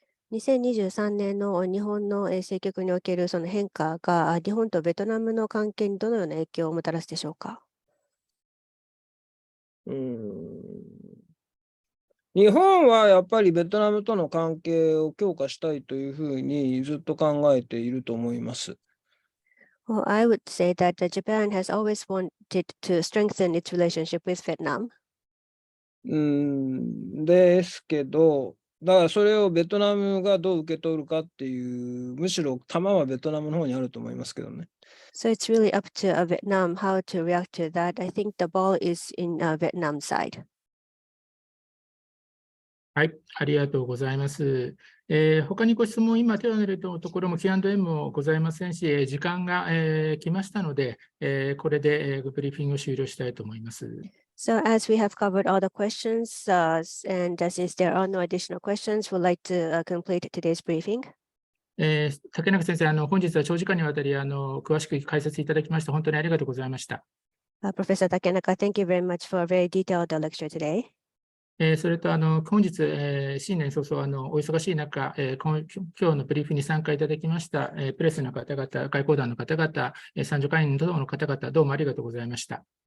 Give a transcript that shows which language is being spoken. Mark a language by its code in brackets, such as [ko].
[ja] 2023年の日本の政局におけるその変化が日本とベトナムの関係にどのような影響をもたらすでしょうか。日本はやっぱりベトナムとの関係を強化したいというふうにずっと考えていると思います。 [en] Well, I would say that Japan has always wanted to strengthen its relationship with Vietnam. [ja] ですけど、だからそれをベトナムがどう受け取るかっていう、むしろ球はベトナムの方にあると思いますけどね。 [en] So it's really up to Vietnam how to react to that. I think the ball is in Vietnam's side. [ja] はい、ありがとうございます。他にご質問、今手を挙げるところも Q&A もございませんし、時間が来ましたので、これでブリーフィングを終了したいと思います。 [en] So as we have covered all the questions, and since there are no additional questions, we'd like to complete today's briefing. [ja] 竹中先生、本日は長時間にわたり詳しく解説いただきまして、本当にありがとうございました。 [en] Professor Takenaka, thank you very much for a very detailed lecture today. [ja] それと本日、新年早々お忙しい中、今日のブリーフに参加いただきました、プレスの方々、外交団の方々、参助会員等の方々、どうもありがとうございました。